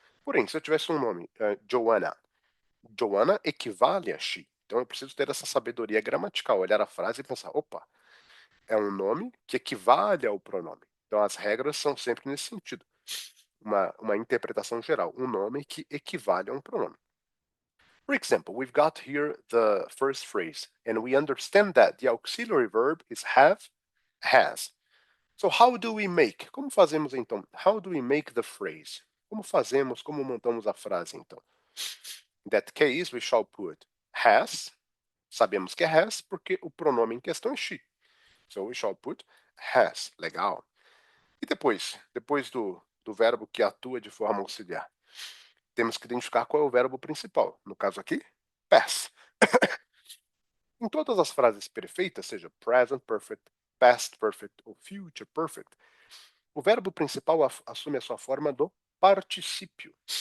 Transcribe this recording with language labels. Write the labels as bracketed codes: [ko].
[pt] Porém, se eu tivesse um nome, Joanna, Joanna equivale a she. Então eu preciso ter essa sabedoria gramatical, olhar a frase e pensar, opa, é um nome que equivale ao pronome. Então as regras são sempre nesse sentido. Uma interpretação geral, um nome que equivale a um pronome. [en] For example, we've got here the first phrase, and we understand that the auxiliary verb is have, has. So how do we make? [pt] Como fazemos então? [en] How do we make the phrase? [pt] Como montamos a frase então? [en] In that case, we shall put has. [pt] Sabemos que é has porque o pronome em questão é she. [en] So we shall put has. [pt] Legal. E depois do verbo que atua de forma auxiliar, temos que identificar qual é o verbo principal. No caso aqui, pass. Em todas as frases perfeitas, seja present perfect, past perfect ou future perfect, o verbo principal assume a sua forma do particípio.